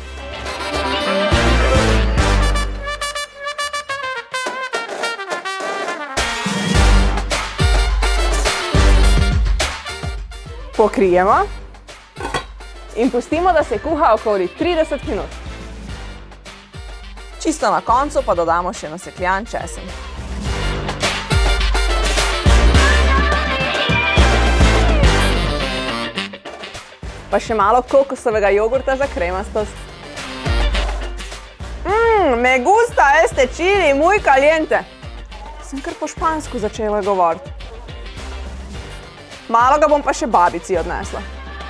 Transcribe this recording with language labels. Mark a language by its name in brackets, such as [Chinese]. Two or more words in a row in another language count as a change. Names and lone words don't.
[Slovenian] Pokrijemo in pustimo, da se kuha okoli 30 minut. Čisto na koncu pa dodamo še nasekljan česen. Pa še malo kokosovega jogurta za kremastost. [Spanish] Me gusta este chili, muy caliente. [Slovenian] Sem kar po špansko začela govoriti. Malo ga bom pa še babici odnesla.